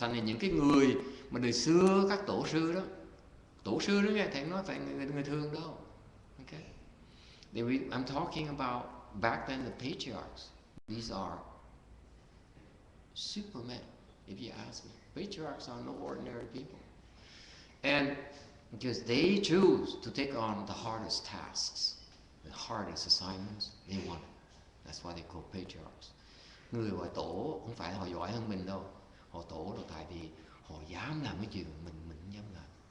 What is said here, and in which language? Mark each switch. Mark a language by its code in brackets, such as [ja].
[vi] Thành ra những cái người mà đời xưa các tổ sư đó nghe thầy nói phải người thường đâu. [en] Okay? I'm talking about back then the patriarchs. These are supermen, if you ask me. Patriarchs are no ordinary people. And because they choose to take on the hardest tasks, the hardest assignments, they want it. That's why they call patriarchs. [vi] Người gọi tổ không phải là họ giỏi hơn mình đâu. Họ tổ là tại vì họ dám làm cái chuyện mình không dám làm.